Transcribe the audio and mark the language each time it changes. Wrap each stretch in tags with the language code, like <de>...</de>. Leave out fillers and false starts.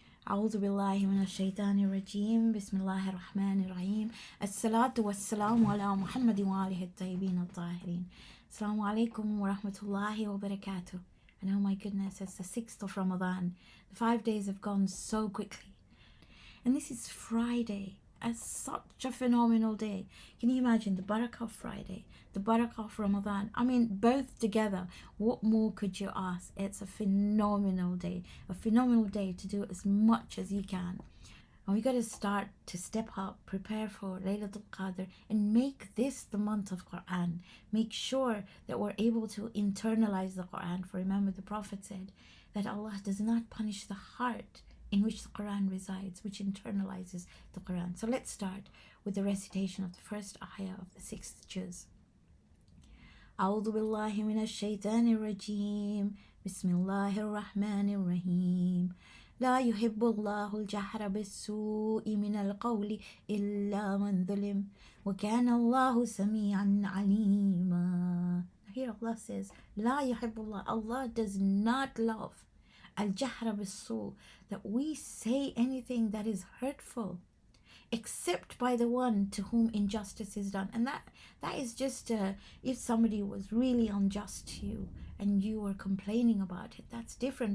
<ar>أعوذ بالله من الشيطان الرجيم بسم الله الرحمن الرحيم الصلاة والسلام على محمد وآله الطيبين الطاهرين. Assalamu alaikum wa rahmatullahi wa barakatuh.</ar> <en>And oh my goodness, it's the 6th of Ramadan. The 5 days have gone so quickly. And this is Friday, such a phenomenal day. Can you imagine the Barakah of Friday, the Barakah of Ramadan? I mean, both together. What more could you ask? It's a phenomenal day to do as much as you can. And we got to start to step up, prepare for Laylatul Qadr, and make this the month of Qur'an. Make sure that we're able to internalize the Qur'an. For remember, the Prophet said that Allah does not punish the heart in which the Qur'an resides, which internalizes the Qur'an. So let's start with the recitation of the first ayah of the 6th juz.</en> <ar>أعوذ بالله من الشيطان الرجيم بسم الله الرحمن الرحيم لا يحب الله الجهر بالسوء من القول إلا من ظلم وكان الله سميعا عليما.</ar> <en>Here Allah says</en> <ar>لا يحب الله,</ar> <en>Allah does not love al-jahr bis-su, that we say anything that is hurtful except by the one to whom injustice is done. And that is just if somebody was really unjust to you and you were complaining about it, that's different.</en>